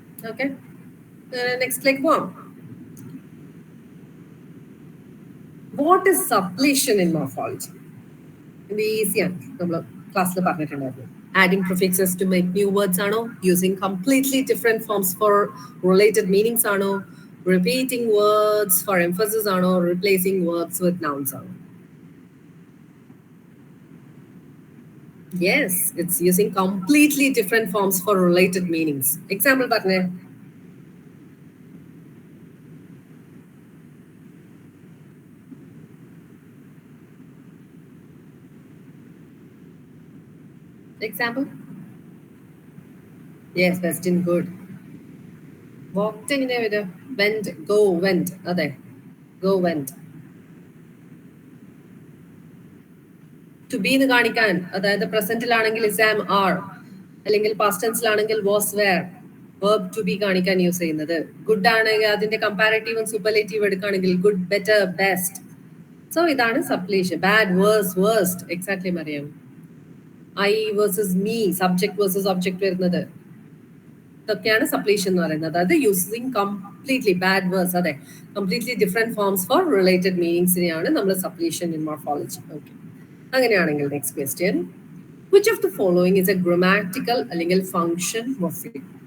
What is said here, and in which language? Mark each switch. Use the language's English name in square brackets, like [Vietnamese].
[Malayalam] Okay, നെക്സ്റ്റിലേക്ക് പോവാം. [English] What is suppletion in morphology? [Malayalam] ഇത് ഈസിയാണ്, നമ്മൾ ക്ലാസ്സിൽ പറഞ്ഞിട്ടുണ്ടായിരുന്നു. [English] Adding prefixes to make new words ആണോ, using completely different forms for related meanings ആണോ, repeating words for emphasis ആണോ, replacing verbs with nouns ആണോ? Yes, it's using completely different forms for related meanings. [Malayalam] Example പറഞ്ഞേ. [English] Example? Yes, Westin, good. Walked [Malayalam] എങ്ങനെ വരും? [English] Went, go, went. അതെ, go, went. [Malayalam] To be എന്ന് കാണിക്കാൻ, അതായത് പ്രസന്റിലാണെങ്കിൽ is, am, are, അല്ലെങ്കിൽ past ടെൻസിലാണെങ്കിൽ was, were, verb to be കാണിക്കാൻ use ചെയ്യുന്നത്. ഗുഡ് ആണെങ്കിൽ അതിന്റെ കമ്പാരറ്റീവും സൂപ്പർലേറ്റീവ് എടുക്കുകയാണെങ്കിൽ ഗുഡ്, ബെറ്റർ, ബെസ്റ്റ്. സോ ഇതാണ് സബ്ലേഷൻ. Bad, verse, worst. Exactly Mariyam. [English] I versus me, subject versus object [Malayalam] വരുന്നത്, ഇതൊക്കെയാണ് സബ്ലേഷൻ എന്ന് പറയുന്നത്. അതായത് [English] using completely bad words, [Malayalam] അതെ, completely different forms four related മീനിങ്സിനെയാണ് നമ്മൾ സബ്ലേഷൻ ഇൻ മോർഫോളജി. [English] okay, [Malayalam] അങ്ങനെയാണെങ്കിൽ [English] Next question, which of the following is a grammatical അല്ലെങ്കിൽ function morpheme?